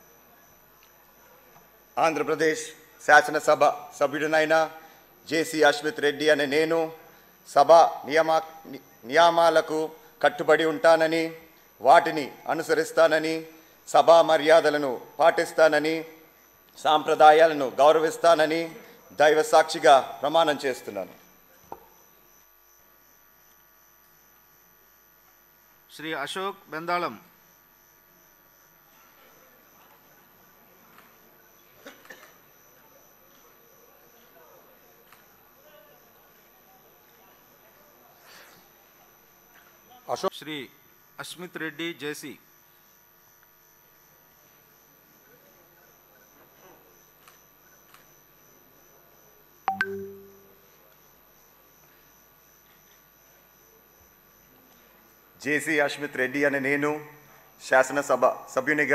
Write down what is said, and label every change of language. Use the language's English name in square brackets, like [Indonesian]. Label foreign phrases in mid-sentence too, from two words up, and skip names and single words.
[Telugu] ఆంధ్రప్రదేశ్ శాసనసభ సభ్యుడినైన జేసీ అశ్మిత్ రెడ్డి అనే నేను సభ నియమాలకు కట్టుబడి ఉంటానని, వాటిని అనుసరిస్తానని, సభా మర్యాదలను పాటిస్తానని, సాంప్రదాయాలను గౌరవిస్తానని దైవ సాక్షిగా ప్రమాణం చేస్తున్నాను. श्री अशोक बेंदालम अशोक श्री अश्मित रेड्डी जेसी జేసీ అశ్మిత్ రెడ్డి అనే నేను శాసనసభ సభ్యునిగా